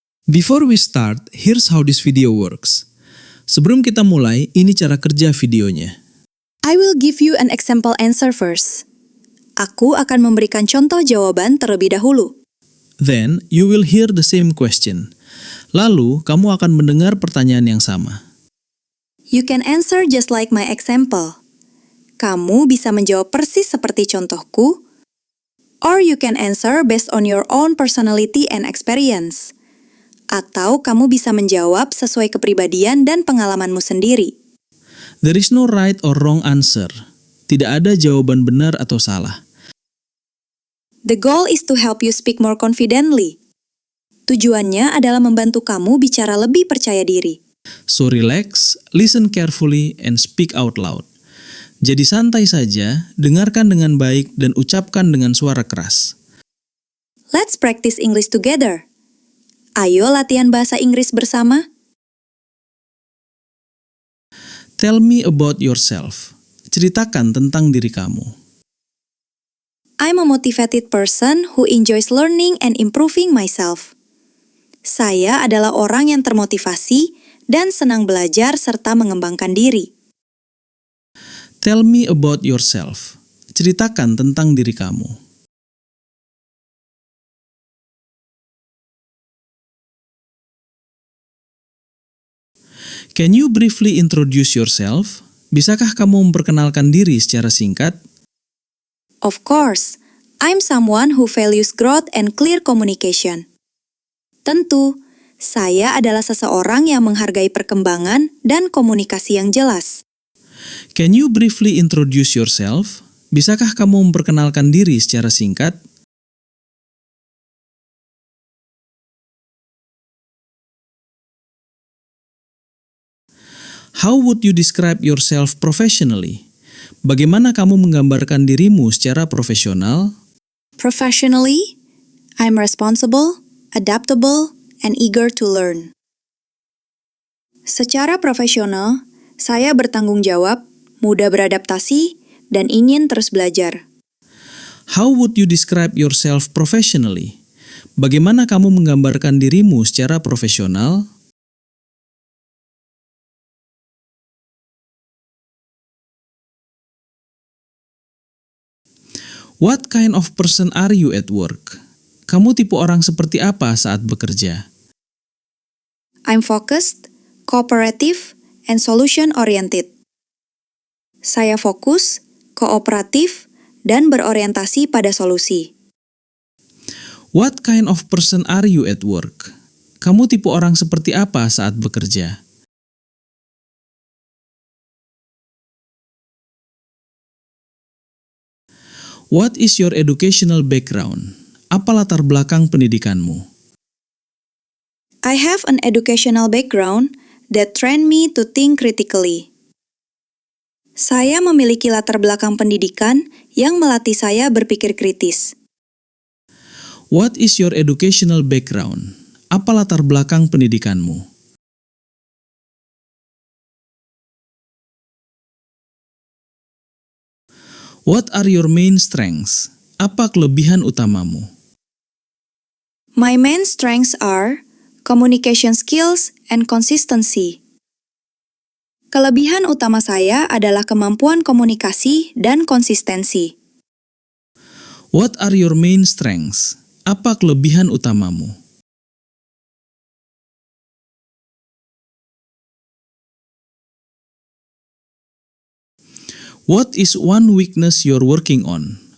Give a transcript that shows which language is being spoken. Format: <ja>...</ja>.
<en>Before we start, here's how this video works.</en> <id>Sebelum kita mulai, ini cara kerja videonya.</id> <en>I will give you an example answer first.</en> <id>Aku akan memberikan contoh jawaban terlebih dahulu.</id> <en>Then, you will hear the same question.</en> <id>Lalu, kamu akan mendengar pertanyaan yang sama.</id> <en>You can answer just like my example.</en> <id>Kamu bisa menjawab persis seperti contohku,</id> <en>or you can answer based on your own personality and experience.</en> <id>Atau kamu bisa menjawab sesuai kepribadian dan pengalamanmu sendiri.</id> <en>There is no right or wrong answer.</en> <id>Tidak ada jawaban benar atau salah.</id> <en>The goal is to help you speak more confidently.</en> <id>Tujuannya adalah membantu kamu bicara lebih percaya diri.</id> <en>So relax, listen carefully, and speak out loud.</en> <id>Jadi santai saja, dengarkan dengan baik, dan ucapkan dengan suara keras.</id> <en>Let's practice English together.</en> <id>Ayo latihan bahasa Inggris bersama.</id> <en>Tell me about yourself.</en> <id>Ceritakan tentang diri kamu.</id> <en>I'm a motivated person who enjoys learning and improving myself.</en> <id>Saya adalah orang yang termotivasi dan senang belajar serta mengembangkan diri.</id> <en>Tell me about yourself.</en> <id>Ceritakan tentang diri kamu.</id> <en>Can you briefly introduce yourself?</en> <id>Bisakah kamu memperkenalkan diri secara singkat?</id> <en>Of course, I'm someone who values growth and clear communication.</en> <id>Tentu, saya adalah seseorang yang menghargai perkembangan dan komunikasi yang jelas.</id> <en>Can you briefly introduce yourself?</en> <id>Bisakah kamu memperkenalkan diri secara singkat?</id> <en>How would you describe yourself professionally?</en> <id>Bagaimana kamu menggambarkan dirimu secara profesional?</id> <en>Professionally, I'm responsible, adaptable, and eager to learn.</en> <id>Secara profesional, saya bertanggung jawab, mudah beradaptasi, dan ingin terus belajar.</id> <en>How would you describe yourself professionally?</en> <id>Bagaimana kamu menggambarkan dirimu secara profesional?</id> <en>What kind of person are you at work?</en> <id>Kamu tipe orang seperti apa saat bekerja?</id> <en>I'm focused, cooperative, and solution-oriented.</en> <id>Saya fokus, kooperatif, dan berorientasi pada solusi.</id> <en>What kind of person are you at work?</en> <id>Kamu tipe orang seperti apa saat bekerja?</id> <en>What is your educational background?</en> <id>Apa latar belakang pendidikanmu?</id> <en>I have an educational background that trained me to think critically.</en> <id>Saya memiliki latar belakang pendidikan yang melatih saya berpikir kritis.</id> <en>What is your educational background?</en> <id>Apa latar belakang pendidikanmu?</id> <en>What are your main strengths?</en> <id>Apa kelebihan utamamu?</id> <en>My main strengths are communication skills and consistency.</en> <id>Kelebihan utama saya adalah kemampuan komunikasi dan konsistensi.</id> <en>What are your main strengths?</en> <id>Apa kelebihan utamamu?</id> <en>What is one weakness you're working on?</en>